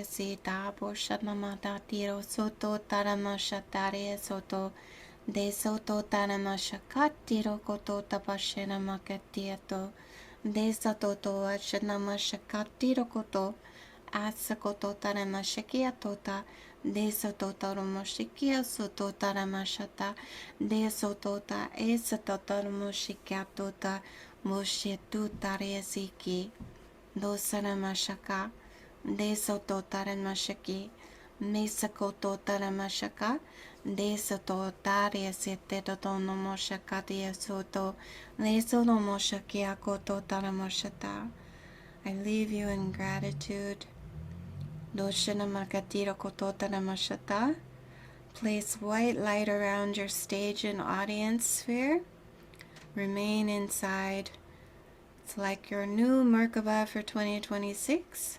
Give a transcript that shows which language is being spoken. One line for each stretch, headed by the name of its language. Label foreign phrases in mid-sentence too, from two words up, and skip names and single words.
English: sita boshanamata tiro soto taramashatare soto de soto taramashakatiro koto tapashena makatieto de soto to ashanamashakatiro koto asakoto taramashakia tota de soto taramashikia soto taramashata de soto ta esato taramashikia tota moshetu tare siki Dosaramashaka, Desoto Taramashaki, Mesakoto Taramashaka, Desoto Taria Setetono Moshakatia Soto, Lesono Moshakiakoto Taramashata. I leave you in gratitude. Doshanamakatiro Koto Taramashata. Place white light around your stage and audience sphere. Remain inside. It's like your new Merkaba for 2026.